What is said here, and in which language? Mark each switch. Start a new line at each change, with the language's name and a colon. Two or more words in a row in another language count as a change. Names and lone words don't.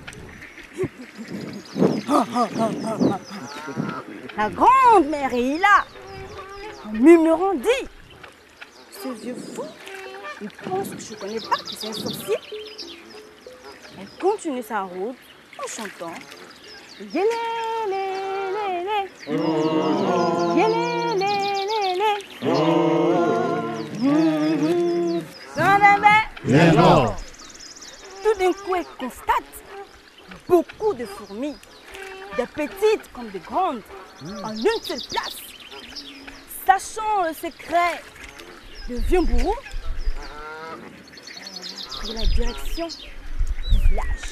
French: La grande-mère est là, en murmurant, dit, ce vieux fou, il pense que je ne connais pas que c'est un sorcier. Elle continue sa route en chantant. Yélé, lé, lé, lé. Yélé, lé, lé, lé. Tout d'un coup, elle constate beaucoup de fourmis, des petites comme des grandes, en une seule place. Sachant le secret de vieux Mbourou, elle a pris la direction du village.